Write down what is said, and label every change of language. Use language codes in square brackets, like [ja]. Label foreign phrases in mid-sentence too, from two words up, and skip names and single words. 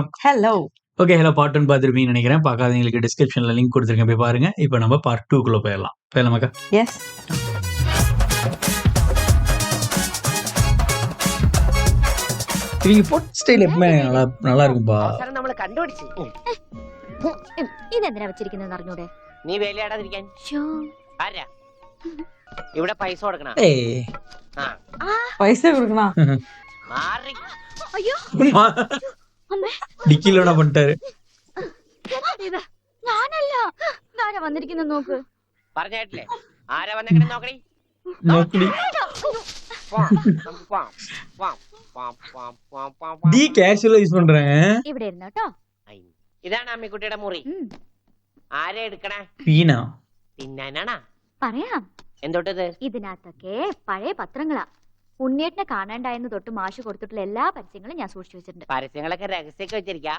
[ta] ஹலோ. ஓகே, ஹலோ பார்ட் 1 பார்த்துருப்பீங்கன்னு நினைக்கிறேன். பார்க்காதவங்களுக்கு டிஸ்கிரிப்ஷனில் லிங்க் கொடுத்துருக்கேன், போய் பாருங்க. இப்போ நம்ம பார்ட் 2க்குள்ளே போயிடலாம் அக்கா. எஸ். இவங்க போட் ஸ்டைல் எப்பவுமே நல்லா இருக்கும்பா. [ml] നമ്മള് കണ്ടുപിടിച്ച് ഇതെന്തിനാ വെച്ചിരിക്കുന്നത് അറിഞ്ഞൂടെ? നീ വേലയാടാതിരിക്കാൻ ആരാ ഇവിടെ പൈസ കൊടുക്കണ? ஏய் പൈസ കൊടുക്കണ? മാറി അയ്യോ അമ്മേ, [ta] டிக்கில என்ன பண்ணிட்டாரு? [ml] ഇത് ഞാനല്ല. ആരാ വന്നിരിക്കുന്നത് നോക്ക്. പറഞ്ഞേട്ടില്ലേ ആരാ വന്നേക്കണേ നോക്കണേ. [ta] நோக்கடி டி கேஷுவலா யூஸ் பண்றாங்க. [ml] ഇവിടെ ഇരുന്നു കേട്ടോ. ഇതാണ് അമ്മിക്കുട്ടിയുടെ മുറി. ആരെ എടുക്കണേ? വീണ തിന്നാനാണാ? പറയാം. എന്തോട്ടത്? ഇതിനകത്തൊക്കെ പഴയ പത്രങ്ങളാ. ഉണ്ണിയേട്ടനെ കാണാണ്ടായെന്ന് തൊട്ട് മാഷ് കൊടുത്തിട്ടുള്ള എല്ലാ പരസ്യങ്ങളും ഞാൻ സൂക്ഷിച്ചു വെച്ചിട്ടുണ്ട്. പരസ്യങ്ങളൊക്കെ രഹസ്യമൊക്കെ വെച്ചിരിക്കാം.